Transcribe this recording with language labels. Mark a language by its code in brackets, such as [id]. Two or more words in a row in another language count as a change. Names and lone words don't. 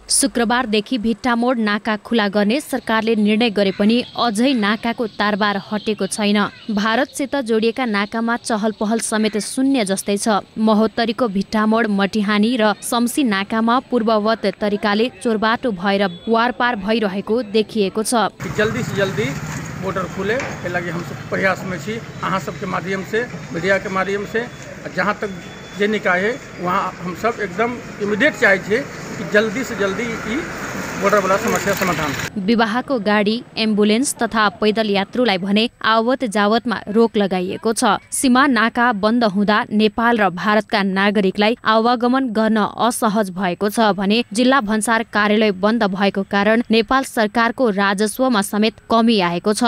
[ne] शुक्रबारदेखि भिट्टामोड नाका खुला गर्ने सरकारले निर्णय गरे पनि अझै नाकाको तारबार हटेको छैन। भारतसित जोडिएका नाकामा चहल पहल समेत शून्य जस्तै छ। महोत्तरीको भिट्टामोड, मटिहानी र सम्सी नाकामा पूर्ववत तरिकाले चोरबाटो भएर वारपार भइरहेको देखिएको छ। [mai] जल्दी से जल्दी बॉर्डर खुले, इसके लागि हम सब प्रयास में छी। अहाँ सबके माध्यम से, मीडिया के माध्यम से, जहाँ तक जे निकाय है वहाँ हम सब एकदम इमिडिएट चाहे छे कि जल्दी से जल्दी ई बॉर्डर वाला समस्या समाधान। [ne] विवाहको गाडी, एम्बुलेन्स तथा पैदल यात्रुलाई भने आवत जावतमा रोक लगाइएको छ। सीमा नाका बन्द हुँदा नेपाल र भारतका नागरिकलाई आवागमन गर्न असहज भएको छ भने जिल्ला भन्सार कार्यालय बन्द भएको कारण नेपाल सरकारको राजस्वमा समेत कमी आएको छ।